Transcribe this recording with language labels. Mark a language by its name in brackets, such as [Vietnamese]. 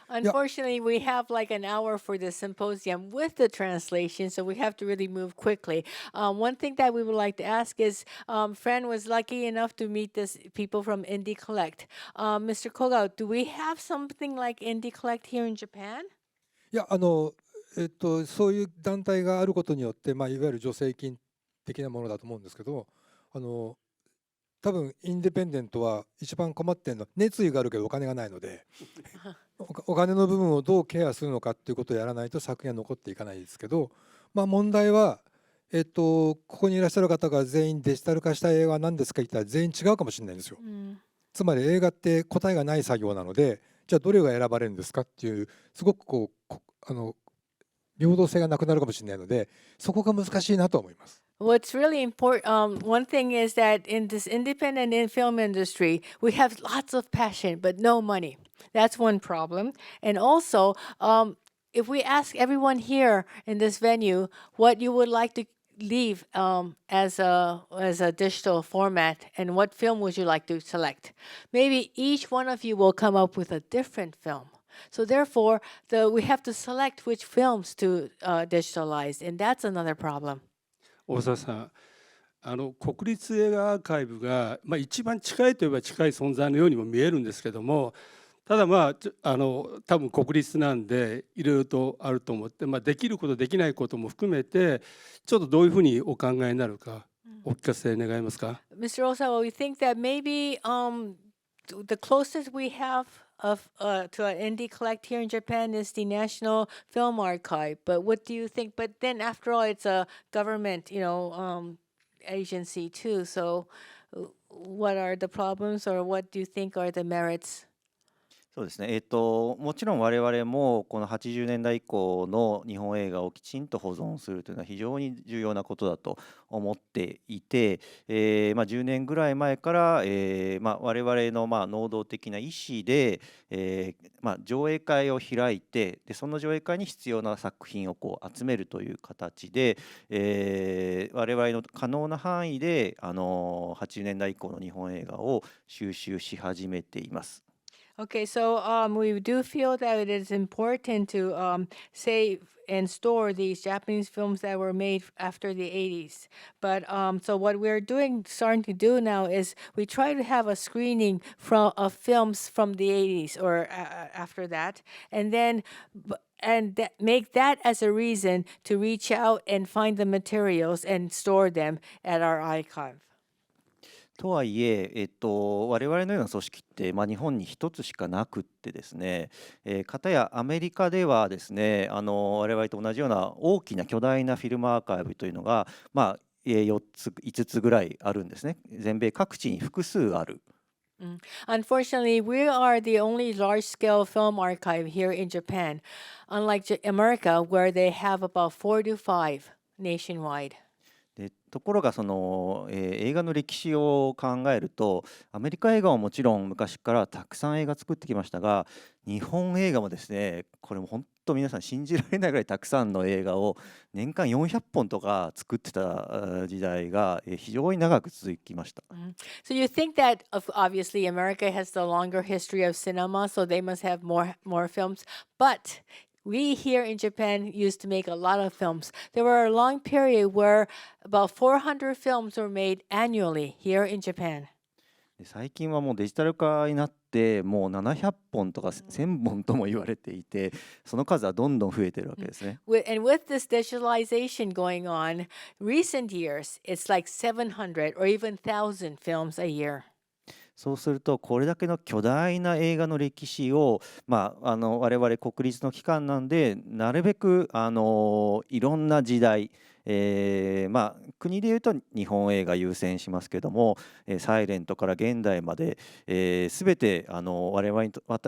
[English] Unfortunately, we have like an hour for the symposium with the translation, so we have to really move quickly. One thing that we would like to ask is, Fran was lucky enough to meet this people from Indie Collect. Mr. Koga, do we have something like Indie Collect here in Japan? [Japanese] いやそういう団体があることによって、いわゆる助成金的なものだと思うんですけど、多分インディペンデントは一番困ってるのは熱意があるけどお金がないのでお金の部分をどうケアするのかっていうことをやらないと作品は残っていかないですけど、問題は、ここにいらっしゃる方が全員デジタル化した映画は何ですか言ったら全員違うかもしれないんですよ。つまり映画って答えがない作業なので、じゃあどれが選ばれるんですかっていうすごく平等性がなくなるかもしれないので、そこが難しいなと思います。 [English] What's really important, one thing is that in this independent film industry, we have lots of passion, but no money. That's one problem. And also, if we ask everyone here in this venue what you would like to leave as a digital format and what film would you like to select, maybe each one of you will come up with a different film. So therefore, we have to select which films to digitalize, and that's another problem. [Japanese] 大沢さん、国立映画アーカイブが、一番近いといえば近い存在のようにも見えるんですけども、ただ多分国立なんでいろいろとあると思って、できることできないことも含めてちょっとどういうふうにお考えになるかお聞かせ願えますか？ [English] Mr. Osawa, we think that maybe the closest we have to an indie collect here in Japan is the National Film Archive. But what do you think? But then after all, it's a government, agency too. So what are the problems, or what do you think are the merits? [Japanese] そうですね、もちろん我々もこの80年代以降の日本映画をきちんと保存するというのは非常に重要なことだと思っていて、10年ぐらい前から、我々の能動的な意思で、上映会を開いて、でその上映会に必要な作品を集めるという形で、我々の可能な範囲で80年代以降の日本映画を収集し始めています。 [English] Okay, so we do feel that it is important to save and store these Japanese films that were made after the 80s. But so what we're starting to do now is we try to have a screening of films from the 80s or after that, and then make that as a reason to reach out and find the materials and store them at our archive. [Japanese] とはいえ、我々のような組織って、日本に一つしかなくってですね、片やアメリカではですね、我々と同じような大きな巨大なフィルムアーカイブというのが、4つ5つぐらいあるんですね。全米各地に複数ある。 [English] Unfortunately, we are the only large-scale film archive here in Japan, unlike America, where they have about 4 to 5 nationwide. [Japanese] でところが映画の歴史を考えると、アメリカ映画はもちろん昔からたくさん映画作ってきましたが、日本映画もですね、これも本当皆さん信じられないぐらいたくさんの映画を年間400本とか作ってた時代が非常に長く続きました。 [English] So you think that obviously America has the longer history of cinema, so they must have more films, but we here in Japan used to make a lot of films. There were a long period where about 400 films were made annually here in Japan. [Japanese] 最近はもうデジタル化になってもう700本とか1000本とも言われていて、その数はどんどん増えてるわけですね。 [English] And with this digitalization going on, recent years, it's like 700 or even 1,000 films a year. [Japanese] そうするとこれだけの巨大な映画の歴史を、我々国立の機関なんでなるべくいろんな時代、国でいうと日本映画優先しますけども、サイレントから現代まで、全て我々にと